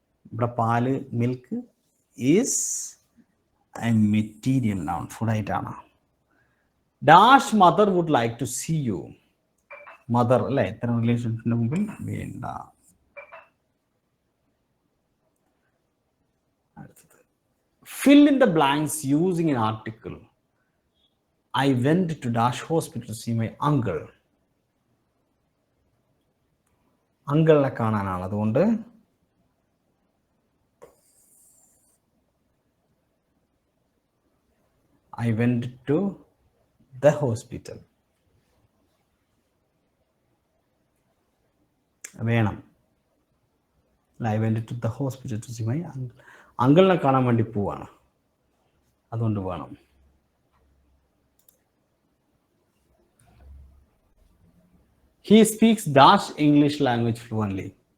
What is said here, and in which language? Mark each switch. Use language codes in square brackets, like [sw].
[ml] ഇവിടെ പാല്, [en] milk is a material noun, [ml] food ആയിട്ടാണ്. [en] Dash mother would like to see you. Mother, അല്ലെ? [ml] ഇത്തരം റിലേഷൻഷിപ്പിന്റെ മുമ്പിൽ വേണ്ട. അടുത്തത് [en] fill in the blanks using an article. I went to Dash hospital to see my uncle. [ml] അങ്കിളിനെ കാണാനാണ്, അതുകൊണ്ട് [en] I went to the hospital. [ml] വേണം. [en] I went to the hospital to see my uncle. [ml] അങ്കിളിനെ കാണാൻ വേണ്ടി പോവാണ്, അതുകൊണ്ട് വേണം. [en] He speaks Dash English language fluently.